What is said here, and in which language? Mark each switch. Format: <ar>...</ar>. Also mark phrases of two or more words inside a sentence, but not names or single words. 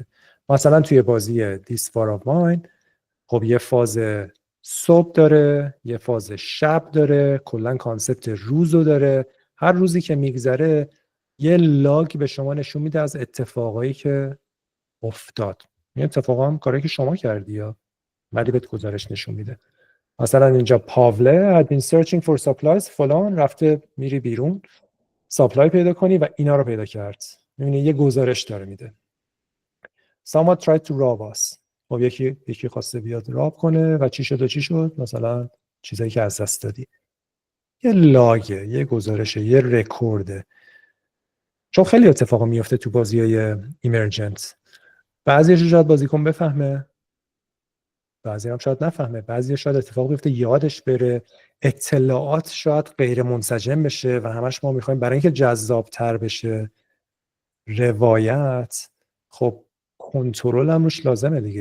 <fa>مثلا توی بازی This War of Mine خب یه فاز صبح داره، یه فاز شب داره، کلا کانسپت روزو داره. هر روزی که میگذره یه لاگ به شما نشون میده از اتفاقایی که افتاد. این اتفاقا هم کاری که شما کردی یا ولی بهت گزارش نشون میده. مثلا اینجا پاوله</fa> <en>had been searching for supplies،</en> <fa>فلان رفته، میری بیرون ساپلای پیدا کنی و اینا رو پیدا کرد. میبینی یه گزارش داره میده.</fa> <en>someone tried to rob us،</en> <fa>خب یکی خواسته بیاد راب کنه و چی شد مثلا چیزایی که از دست دادی. یه لاگه، یه گزارشه، یه رکورده. چون خیلی اتفاقا میفته تو بازی‌های ایمرجنت. بعضیش شاید بازیکن بفهمه، بعضی هم شاید نفهمه، بعضی شاید اتفاق بیفته یادش بره، اطلاعات شاید غیر منسجم بشه و همش ما میخوایم برای اینکه جذاب‌تر بشه روایت، خب کنترل هم روش لازمه دیگه.</fa>